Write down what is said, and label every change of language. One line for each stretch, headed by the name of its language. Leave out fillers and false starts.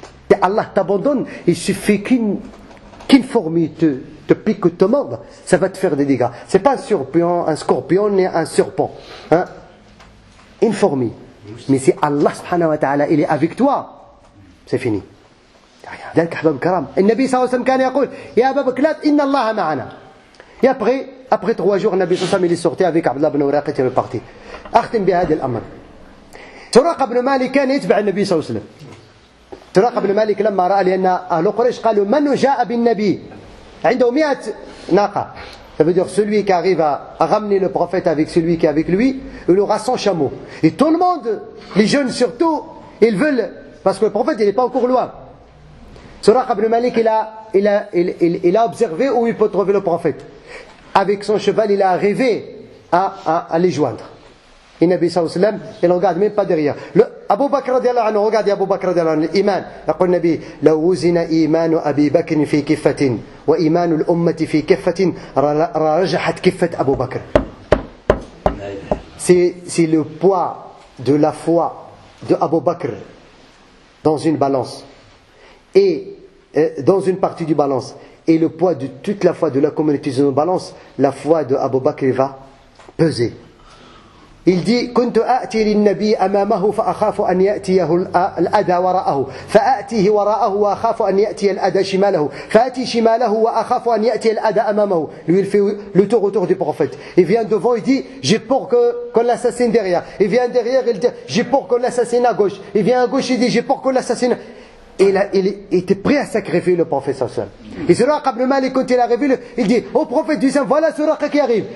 French: Si Allah t'abandonne, il suffit qu'une fourmi te pique ou te morde, ça va te faire des dégâts. C'est pas un scorpion ni un serpent. Une fourmi. Mais si Allah subhanahu wa ta'ala il est avec toi, c'est fini.
Arabic: ذلك أحباب الكرام النبي صلى الله عليه وسلم كان يقول يا أبا بكر إن الله معنا.
French: Et après 3 jours, le Nabi sallallahu alayhi wa sallam il est sorti avec Abdullah ibn Uraqah, il est reparti.
Arabic: أختم بهذا الأمر. سراقة بن مالك كان يتبع النبي صلى الله عليه وسلم. سراقة بن مالك لما رأى لأن أهل قريش قالوا من جاء بالنبي عنده 100 ناقة.
French: Ça veut dire celui qui arrive à ramener le prophète avec celui qui est avec lui, il aura 100 chameaux. Et tout le monde, les jeunes surtout, ils veulent, parce que le prophète il n'est pas encore loin. Suraqa ibn Malik il a observé où il peut trouver le prophète. Avec son cheval, il a arrivé à les joindre. Et Nabi sallallahu alayhi wa sallam, il ne regarde même pas derrière. Abu Bakr radiallahu anhu, regardez Abu Bakr radiallahu anhu, l'iman.
Arabic: يقول النبي لو وزن إيمان أبي بكر في كفة وإيمان الأمة في كفة رجحت كفة أبو بكر.
French: C'est le poids de la foi de Abu Bakr dans une balance. Et dans une partie du balance, et le poids de toute la foi de la communauté dans une balance, la foi de Abu Bakr va peser. Il dit
Arabic: كنت آتي للنبي أمامه فأخاف أن يأتيه الأذى وراءه فآتيه وراءه وأخاف أن يأتي الأذى شماله فآتي شماله وأخاف أن يأتي الأذى أمامه.
French: Lui il fait le tour autour du prophète. Il vient devant, il dit j'ai peur qu'on l'assassine derrière. Il vient derrière, il dit j'ai peur qu'on l'assassine à gauche. Il vient à gauche, il dit j'ai peur qu'on l'assassine. Et il était prêt à sacrifier le prophète sallallahu alayhi wa sallam. Et Suraqa ibn Malik, quand il arrive, il dit au prophète du sang, voilà Suraqa qui arrive.